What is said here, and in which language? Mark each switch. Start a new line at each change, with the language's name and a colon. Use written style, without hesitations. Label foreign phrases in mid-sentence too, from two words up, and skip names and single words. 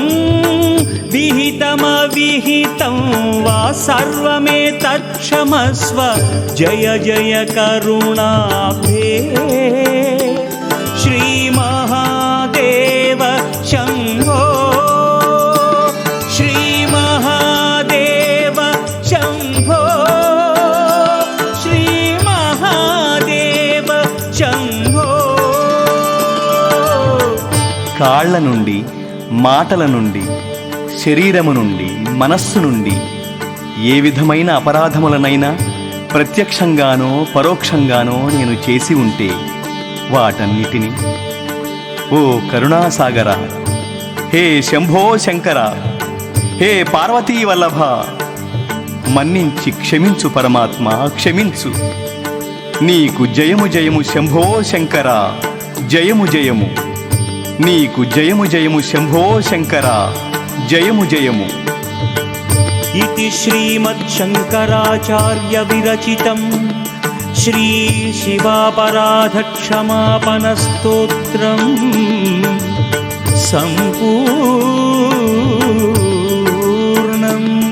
Sanskrit: विहितमविहितं वा सर्वमेतत्क्षमस्व जय जय करुणाब्धे श्रीमहादेव शम्भो श्रीमहादेव शम्भो श्रीमहादेव शम्भो.
Telugu: కాళ్ల నుండి, మాటల నుండి, శరీరము నుండి, మనస్సు నుండి ఏ విధమైన అపరాధములనైనా ప్రత్యక్షంగానో పరోక్షంగానో నేను చేసి ఉంటే వాటన్నిటినీ ఓ కరుణాసాగర, హే శంభో శంకర, హే పార్వతీ వల్లభ, మన్నించి క్షమించు పరమాత్మ, క్షమించు. నీకు జయము జయము శంభో శంకర, జయము జయము. నీకు జయము జయము శంభో శంకర, జయము జయము.
Sanskrit: इति श्रीमच्छङ्कराचार्य विरचितं श्री शिवापराधक्षमापनस्तोत्रं सम्पूर्णम्.